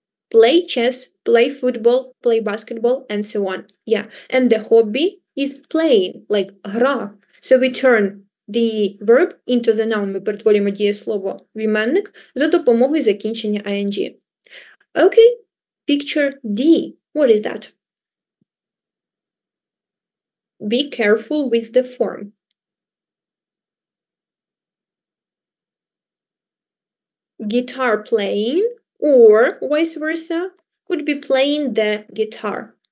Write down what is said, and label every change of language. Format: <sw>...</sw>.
<en>Play chess, play football, play basketball, and so on. Yeah. And the hobby is playing, like гра. So we turn the verb into the noun.</en> <uk>Ми перетворюємо дієслово в іменник за допомогою закінчення ing.</uk> <en>Okay. Picture D. What is that? Be careful with the form. guitar playing, or vice versa, could be playing the guitar.</en>